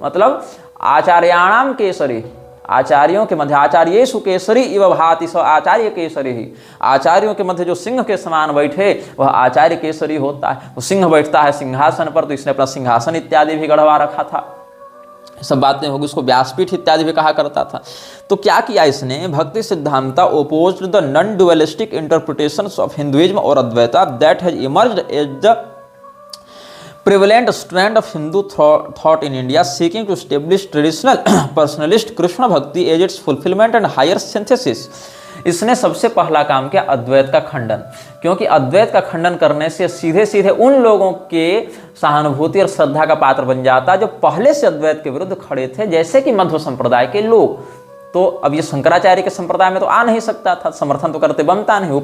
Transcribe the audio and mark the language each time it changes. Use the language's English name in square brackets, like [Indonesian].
[Hindi] मतलब आचार्याणाम केसरी, आचार्यों के मध्य आचार्येषु केसरी इव भाति स आचार्य केसरी ही। आचार्यों के मध्य जो सिंह के समान बैठे वह आचार्य केसरी होता है। वो सिंह बैठता है सिंहासन पर, तो इसने अपना सिंहासन इत्यादि भी गढ़वा रखा था। सब बातें होगी, उसको व्यासपीठ इत्यादि भी कहा करता था। तो क्या किया इसने? [English] Bhakti Siddhanta opposed the non dualistic interpretations of Hinduism और Advaita that has emerged as the prevalent strand of Hindu thought in India, seeking to establish traditional personalist Krishna Bhakti as its fulfillment and higher synthesis. [Hindi] इसने सबसे पहला काम किया अद्वैत का खंडन, क्योंकि अद्वैत का खंडन करने से सीधे सीधे उन लोगों के सहानुभूति और श्रद्धा का पात्र बन जाता जो पहले से अद्वैत के विरुद्ध खड़े थे, जैसे कि मध्व संप्रदाय के लोग। तो अब ये शंकराचार्य के संप्रदाय में तो आ नहीं सकता था, समर्थन तो करते बनता नहीं।